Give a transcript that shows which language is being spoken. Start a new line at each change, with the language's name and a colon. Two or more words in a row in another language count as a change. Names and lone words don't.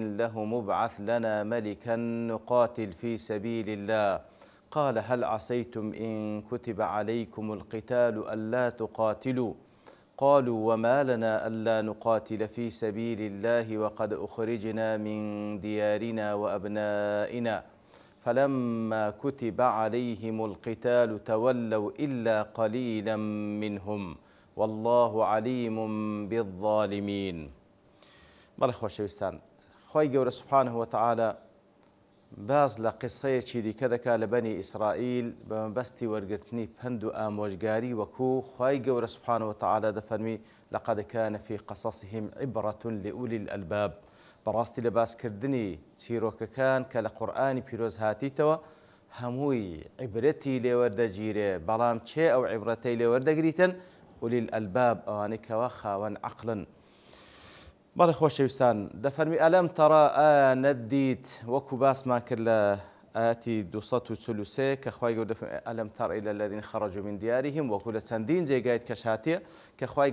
Arabic: لهم ابعث لنا ملكا نقاتل في سبيل الله قال هل عسيتم إن كتب عليكم القتال ألا تقاتلوا قالوا وما لنا ألا نقاتل في سبيل الله وقد أخرجنا من ديارنا وأبنائنا فلما كتب عليهم القتال تولوا إلا قليلا منهم والله عليم بالظالمين.
Central Kurdish: بەڵێ خۆشەویستان، خۆی گەورە
Arabic: سوبحانه وتعالى
Central Kurdish: باز لە قسەیەکی دیکە دەکات لە بەنی ئیسرائیل بە مەبەستی وەرگرتنی پند و ئامۆژگاری وەکوو خۆی گەورە
Arabic: سوبحانه وتعالى
Central Kurdish: دەفەرمی
Arabic: لقد كان في قصصهم عبرة لأولي الألباب.
Central Kurdish: بەڕاستی لە باسکردنی چیرۆکەکان کە لە قورئانی پیرۆز هاتیتەوە هەمووی عیبرەتی لێوەردەگیرێ، بەڵام چێ ئەو عیبرەتەی لێوەردەگریتن؟
Arabic: ئولی الألباب،
Central Kurdish: ئەوانەی کەوا خاوەن عەقڵن. بەڵێ خۆشەویستان، دەفەرمی
Arabic: ئەلەم تەڕا
Central Kurdish: ئایا نەدیت وەکو باسمان کرد لە ئاەتی 243 کە خوای گەورە دەفەرمێ
Arabic: ئەلەم تەڕ ئیلە الەذین خەرەجوا من دیارهم،
Central Kurdish: وەکو لە چەندین جێگایت کەش هاتیە کە خوای